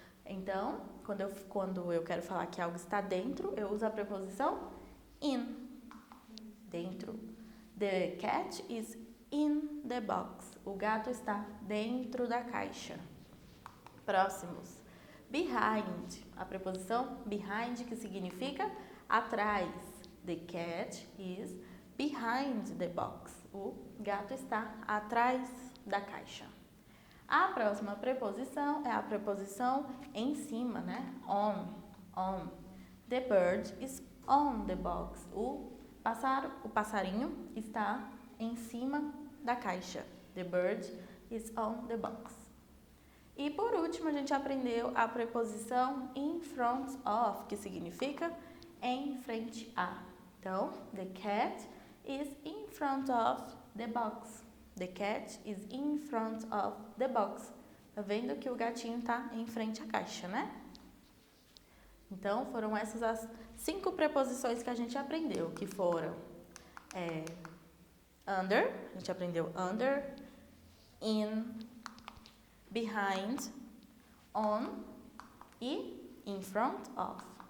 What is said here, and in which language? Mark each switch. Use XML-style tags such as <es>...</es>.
<pt>Então, quando eu quero falar que algo está dentro, eu uso a preposição in. Dentro.</pt> <en>The cat is in the box.</en> <pt>O gato está dentro da caixa. Próximos. Behind. A preposição behind, que significa atrás.</pt> <en>The cat is behind the box.</en> <pt>O gato está atrás da caixa. A próxima preposição é a preposição em cima, né? On.</pt> <en>The bird is on the box.</en> <pt>O passarinho está em cima da caixa.</pt> <en>The bird is on the box.</en> <pt>E por último, a gente aprendeu a preposição in front of, que significa em frente a.</pt> <en>Então, the cat is in front of the box. The cat is in front of the box.</en> <pt>Tá vendo que o gatinho tá em frente à caixa, né? Então, foram essas as 5 preposições que a gente aprendeu, que foram under, a gente aprendeu under, in, behind, on e in front of.</pt>